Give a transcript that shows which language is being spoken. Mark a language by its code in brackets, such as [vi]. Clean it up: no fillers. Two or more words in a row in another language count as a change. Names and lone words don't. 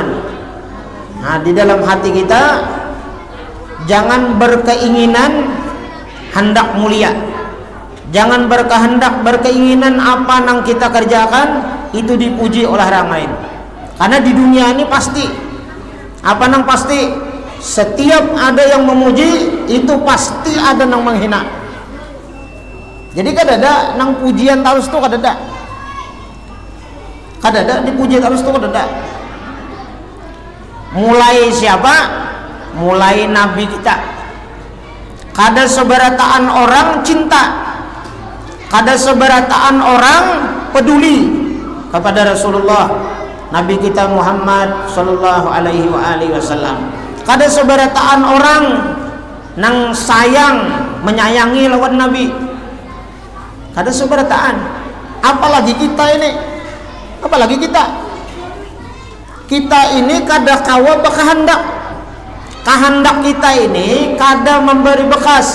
[id] Nah, di dalam hati kita jangan berkeinginan hendak mulia. Jangan berkeinginan apa yang kita kerjakan itu dipuji oleh orang lain. Karena di dunia ini pasti apa yang pasti, setiap ada yang memuji itu pasti ada yang menghina. [bjn] Jadi kadada nang pujian terus tuh kadada dipuji terus tuh kadada. [id] Mulai siapa? Mulai Nabi kita. [bjn] Kada seberataan orang cinta, kada seberataan orang peduli kepada Rasulullah Nabi kita Muhammad [ar] صلى الله عليه وسلم. [bjn] Kada seberataan orang nang sayang menyayangi lawan Nabi. Kada seberataan. Apalagi kita ini. Apalagi kita ini kada kawa berkehendak. Kehendak kita ini kada memberi bekas.